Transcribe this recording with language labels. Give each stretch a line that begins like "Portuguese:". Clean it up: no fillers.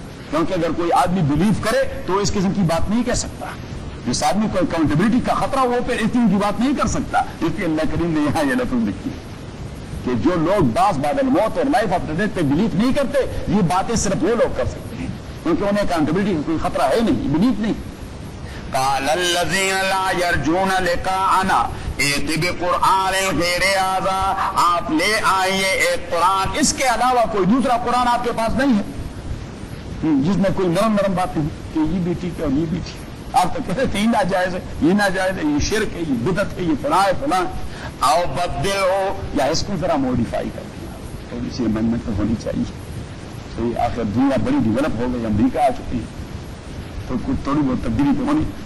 Urdu: کیونکہ اگر کوئی آدمی بلیف کرے تو اس قسم کی بات نہیں کہہ سکتا جس آدمی کو اکاؤنٹبلٹی کا خطرہ ہو پھر اس قسم کی بات نہیں کر سکتا اس لیے اللہ کریم نے یہاں یہ لفظ لکھی کہ جو لوگ باس بعد الموت اور لائف آفٹر ڈیتھ پہ بلیف نہیں کرتے یہ باتیں صرف وہ لوگ کر سکتے ہیں کیونکہ انہیں اکاؤنٹبلٹی کا کوئی خطرہ ہے نہیں بلیف نہیں
Arabic: قال الذين لا يرجون لقاءنا ائت بقران غير هذا
Urdu: آپ لے آئیے ایک قرآن اس کے علاوہ کوئی دوسرا قرآن آپ کے پاس نہیں ہے جس میں کوئی نرم نرم باتیں ہیں کہ یہ بھی ٹھیک ہے اور یہ بھی ٹھیک ہے آپ تو کہتے تھے یہ ناجائز ہے یہ ناجائز ہے یہ شرک ہے یہ بدعت ہے یہ فلاں ہے فلاں او بدل ہو یا اس کو ذرا موڈیفائی کر دیں تھوڑی سی امینڈمنٹ تو ہونی چاہیے تو یہ آخر دنیا بڑی ڈیولپ ہو گئی امریکہ آ چکی ہے تو کچھ تھوڑی بہت تبدیلی تو ہونی